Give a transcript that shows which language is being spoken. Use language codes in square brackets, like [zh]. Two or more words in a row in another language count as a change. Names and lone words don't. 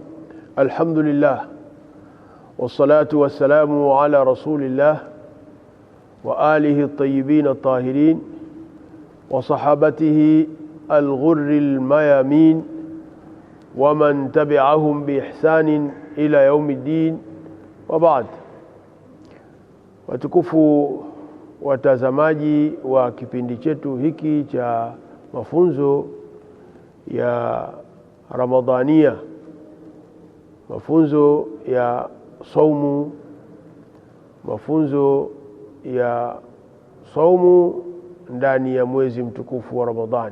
[ar] الحمد لله والصلاة والسلام على رسول الله وآله الطيبين الطاهرين وصحابته الغر الميامين ومن تبعهم بإحسان إلى يوم الدين وبعد. [sw] watukufu watazamaji wa kipindi chetu hiki cha mafunzo ya Ramadhania, mafunzo ya saumu, mafunzo ya saumu ndani ya mwezi mtukufu wa Ramadhani.